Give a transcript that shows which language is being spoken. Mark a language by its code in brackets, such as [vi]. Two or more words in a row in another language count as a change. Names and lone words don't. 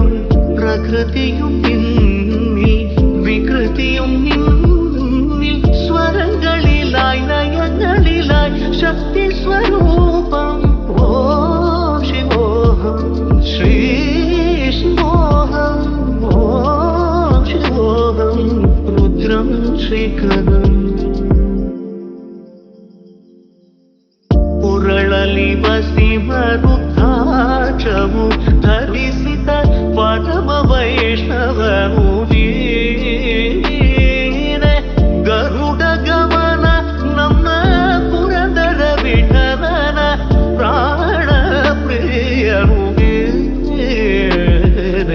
[ml] പ്രകൃതിയും നിന്നിൽ വികൃതിയും നിന്നിൽ സ്വരങ്ങളിലായി നയങ്ങളിലായി ശക്തി സ്വരൂപം. [sa] ഓം ശിവോഹം ശ്രീ ശിവോഹം ഓം ശിവോഹം രുദ്രം ശ്രീകരം. [kn] ಉರಳಲಿವ ಸಿಂಹರುದ್ರಾಕ್ಷವು ಧರಿಸಿದ ಪರಮ ವೈಷ್ಣವನು ನೀನೆ. ಗರುಡ ಗಮನ ನಮ್ಮ ಪುರಂದರ ವಿಠಲನ ಪ್ರಾಣ ಪ್ರಿಯನು ನೀನೆ.